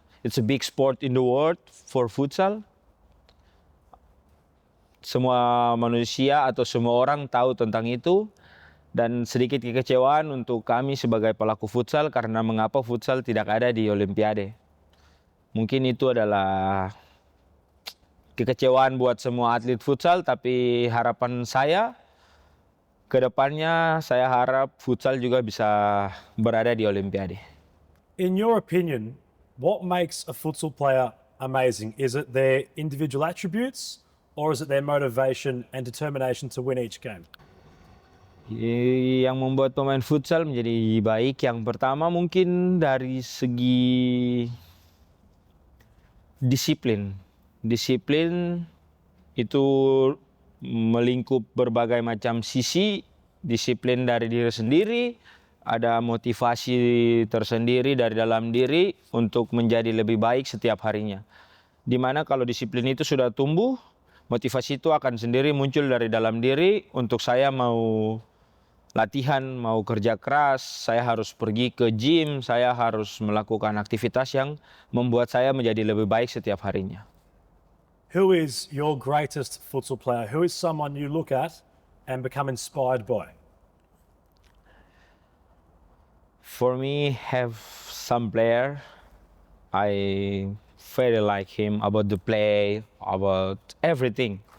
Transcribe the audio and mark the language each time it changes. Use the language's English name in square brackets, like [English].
[English] It's a big sport in the world for futsal. [Indonesian] Semua manusia atau semua orang tahu tentang itu. Dan sedikit kekecewaan untuk kami sebagai pelaku futsal karena mengapa futsal tidak ada di Olimpiade. Mungkin itu adalah kekecewaan buat semua atlet futsal, tapi harapan saya ke depannya saya harap futsal juga bisa berada di Olimpiade. [English] In your opinion, what makes a futsal player amazing? Is it their individual attributes or is it their motivation and determination to win each game? [Indonesian] Yang membuat pemain futsal menjadi baik, yang pertama mungkin dari segi disiplin. Disiplin itu melingkup berbagai macam sisi. Disiplin dari diri sendiri, ada motivasi tersendiri dari dalam diri untuk menjadi lebih baik setiap harinya. Dimana kalau disiplin itu sudah tumbuh, motivasi itu akan sendiri muncul dari dalam diri. Untuk saya mau latihan, mau kerja keras, saya harus pergi ke gym, saya harus melakukan aktivitas yang membuat saya menjadi lebih baik setiap harinya. [English] Who is your greatest futsal player? Who is someone you look at and become inspired by? For me, have some player, I very like him about the play, about everything.